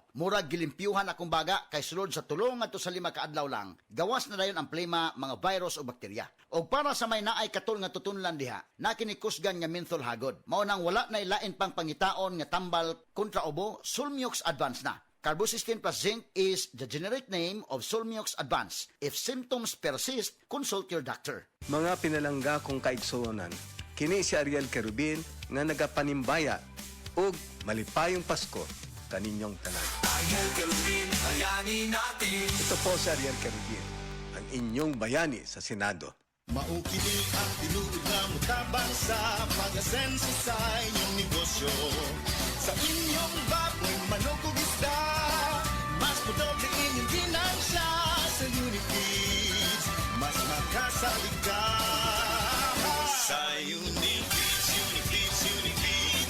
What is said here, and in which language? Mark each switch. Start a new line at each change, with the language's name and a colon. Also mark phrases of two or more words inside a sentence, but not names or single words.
Cebuano: Murag gilimpyuhan akong baga kay sulod sa tulong ngadto sa 5 kaadlaw lang. Gawas na dayon ang plema, mga virus o bakterya. Og para sa may naay katul nga tutunlan diha, na kinikusgan nga menthol hagod. Mao nang wala nay lain pang pangitaon nga tambal kontra ubo, Sulmiox Advanced na.
English: Carbocysteine plus zinc is the generic name of Sulmiox Advanced. If symptoms persist, consult your doctor.
Cebuano: Mga pinalangga kong kaigsuonan, kini si Ariel Kerubin nga nagapanimbaya ug malipayong Pasko kaninyong tanan.
Filipino: Ariel Kerubin, bayani natin. Ito po si Ariel Kerubin, ang inyong bayani sa Senado.
Cebuano: Maukili ang tinuod na mutabang sa pag-asenso sa inyong negosyo. Sa inyong baboy, manok o isda, mas madoble inyong ginansya sa Unifeeds. Mas makasalig ka sa Unifeeds, Unifeeds, Unifeeds.